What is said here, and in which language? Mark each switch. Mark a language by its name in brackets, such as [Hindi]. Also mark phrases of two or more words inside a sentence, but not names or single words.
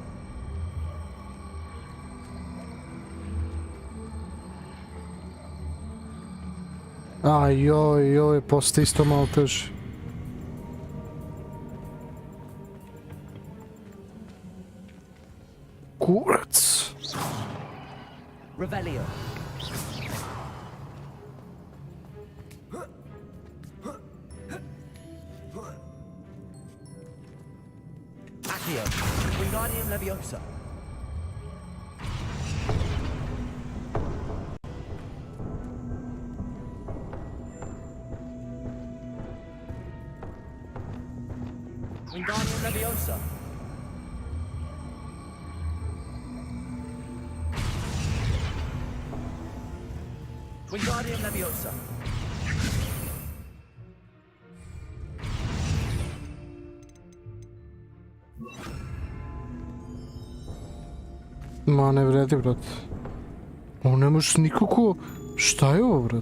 [Serbian] Joj, postoji isto malo teže. Kurac. Revelio. Accio. Wingardium Leviosa. Wingardium Leviosa. Wingardium Leviosa. Ma ne vredi, brat. Ovo ne možeš nikako... Šta je ovo, brat?